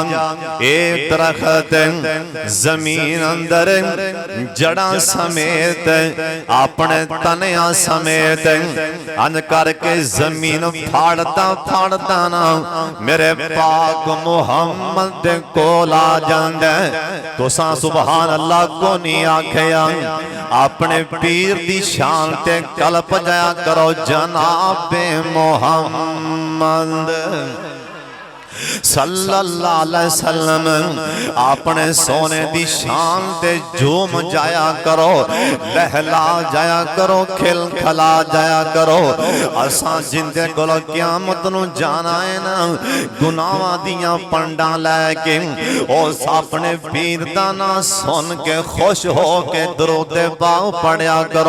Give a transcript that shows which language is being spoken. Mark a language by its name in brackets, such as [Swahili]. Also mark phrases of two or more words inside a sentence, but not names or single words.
[Punjabi] ਏ ਦਰਖ਼ਤ ਜ਼ਮੀਨ ਅੰਦਰ ਜੜਾ ਸਮੇਤ ਅਪਣੇ ਤਣਿਆ ਸਮੇਤ ਅਨ ਕਰਕੇ ਜ਼ਮੀਨ ਫਾੜਤਾ ਫਾੜਤਾ ਨਾ ਮੇਰੇ ਪਾਕ ਮੁਹੰਮਦ ਕੋਲ ਆ ਜਾਂਦਾ। ਤੁਸਾਂ [Arabic] سبحان الله [Punjabi] ਕੋ ਨਹੀਂ ਆਖਿਆ ਅਪਣੇ ਪੀਰ ਦੀ ਸ਼ਾਨ ਤੇ ਕਲਪ ਜਾਇਆ ਕਰੋ ਜਨਾਬੇ ਮੁਹੰਮਦ [Arabic] صلى الله عليه وسلم [Punjabi] ਅਪਣੇ ਸੋਨੇ ਦੀ ਸ਼ਾਨ ਤੇ ਝੂਮ ਜਾਇਆ ਕਰੋ ਲਹਲਾ ਜਾਇਆ ਕਰੋ ਖਿਲ ਖਲਾ ਜਾਇਆ ਕਰੋ। ਅਸਾਂ ਜਿੰਦੇ ਕੋਲ ਕ਼ਯਾਮਤ ਨੂੰ ਜਾਣਾ ਹੈ ਨਾ ਗੁਨਾਹਾਂ ਦੀਆਂ ਪੰਡਾਂ ਲੈਕੇ ਉਸ ਅਪਣੇ ਪੀਰ ਦਾ ਨਾਂ ਸੁਣ ਕੇ ਖ਼ੁਸ਼ ਹੋ ਕੇ ਦਰੂਦ ਪਾਕ ਪੜ੍ਹਿਆ ਕਰੋ।